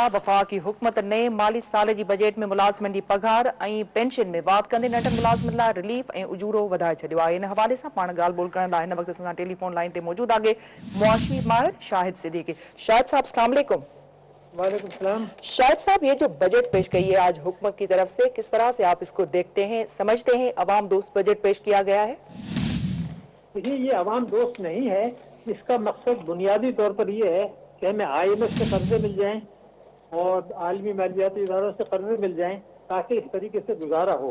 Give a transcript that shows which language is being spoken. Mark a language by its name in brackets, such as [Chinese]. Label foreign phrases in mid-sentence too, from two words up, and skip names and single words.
[Sindhi] वफ़ाकी हुकूमत नए माली साल जी बजट में मुलाज़मन जी पघार ऐं पेंशन में वाध कंदे नंढनि मुलाज़मन लाइ रिलीफ ऐं उजूरो वधाए छॾियो आहे। इन हवाले सां पाण ॻाल्हि ॿोल करण लाइ हिन वक़्तु असां टेलीफोन लाइन ते मौजूद आहे मुआशी माहिर शाहिद सिद्दीकी। शाहिद साहब, [Arabic] السلام علیکم. وعلیکم السلام. [Sindhi] शाहिद साहब, [Urdu] یہ جو بجٹ پیش کہی ہے آج حکومت کی طرف سے، کس طرح سے آپ اسکو دیکھتے ہیں، سمجھتے ہیں عوام دوست بجٹ پیش کیا گیا ہے? دیکھیے، یہ عوام دوست نہیں ہے۔ اسکا مقصد بنیادی طور پر یہ ہے کہ ہمیں IMF سے قرضے مل جائیں اور عالمی مالیاتی اداروں سے قرضے مل جائیں تاکہ اس طریقے سے گزارا ہو.